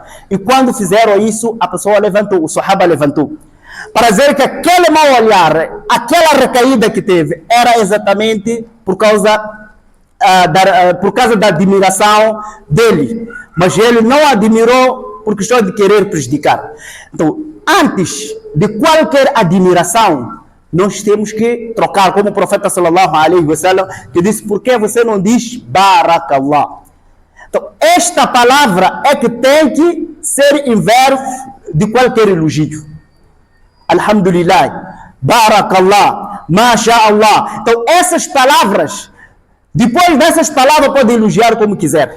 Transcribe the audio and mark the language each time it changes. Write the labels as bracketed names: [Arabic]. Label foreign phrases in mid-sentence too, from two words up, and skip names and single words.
[Portuguese] E quando fizeram isso, a pessoa levantou, o sahaba levantou, para dizer que aquele mau olhar, aquela recaída que teve, era exatamente por causa da admiração dele. Mas ele não admirou por questão de querer prejudicar. Então, antes de qualquer admiração, nós temos que trocar, como o profeta [Arabic] صلى الله عليه وسلم, [Portuguese] que disse, por que você não diz Barakallah? Então, esta palavra é que tem que ser inverso de qualquer elogio. [Arabic] الحمد لله، بارك الله، ما شاء الله. [Portuguese] Então, essas palavras, depois dessas palavras, pode elogiar como quiser.